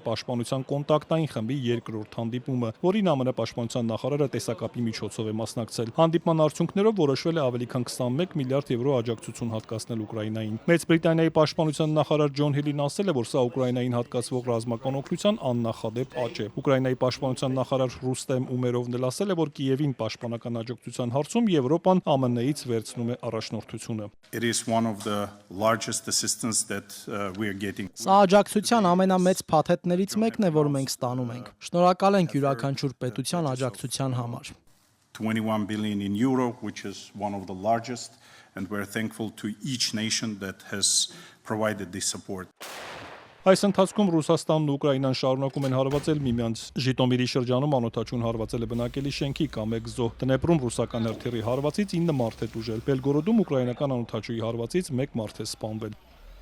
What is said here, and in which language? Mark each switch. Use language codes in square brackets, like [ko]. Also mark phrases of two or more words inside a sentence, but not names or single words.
[hy] պաշտպանության կոնտակտային խմբի երկրորդ հանդիպումը, որին ԱՄՆ պաշտպանության նախարարը տեսակապի միջոցով է մասնակցել։ Հանդիպման արդյունքներով որոշվել է ավելի քան 21 միլիարդ եվրո աջակցություն հատկացնել Ուկրաինային։ Մեծ Բրիտանիայի պաշտպանության նախարար Ջոն Հիլին ասել է, որ սա Ուկրաինային հատկացվող ռազմական օգնության աննախադեպ աճ է։ Ուկրաինայի պաշտպանության նախարար Ռուստեմ Ումերովն էլ ասել է, որ Կիևին պաշտպանական աջակցության հարցում Եվրոպան ԱՄՆ-ից վերցնում է առաջնորդությունը։ Սա աջակցության ամենամեծ փաթեթներից մեկն է, որ մենք ստանում ենք։ Շնորհակալ ենք յուրաքանչյուր պետության աջակցության համար։ [en] 21 billion in euro, which is one of the largest, and we're thankful to each nation that has provided this support. [hy] Այս ընթացքում Ռուսաստանն ու Ուկրաինան շարունակում են հարվածել միմյանց։ Ժիտոմիրի շրջանում անօդաչուն հարվածել է բնակելի շենքի կամ 1 զոհ։ Դնեպրում ռուսական հրթիռի հարվածից 9 մարդ է տուժել։ Բելգորոդում ուկրաինական անօդաչուի հարվածից 1 մարդ է սպանվել։